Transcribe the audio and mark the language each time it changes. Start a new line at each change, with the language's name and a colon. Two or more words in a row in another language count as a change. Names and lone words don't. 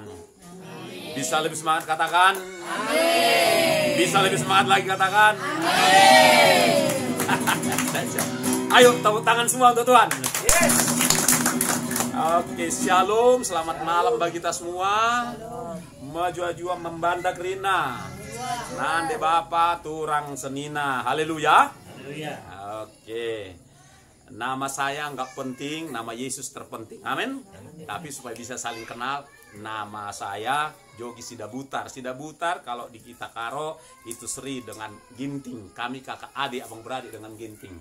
Indonesian: Bisa lebih semangat katakan. Amin. Bisa lebih semangat lagi katakan. Amin. Ayo tepuk tangan semua untuk Tuhan. Yes. Oke, shalom, selamat malam bagi kita semua.
Batak Karo: Maju-jua membanda kerina. Nande Bapa turang senina.
Indonesian: Haleluya. Oke. Nama saya nggak penting, nama Yesus terpenting. Amin. Tapi supaya bisa saling kenal, nama saya Jogi Sidabutar. Sidabutar kalau di kita karo itu Sri dengan Ginting. Kami kakak adik, abang beradik dengan Ginting.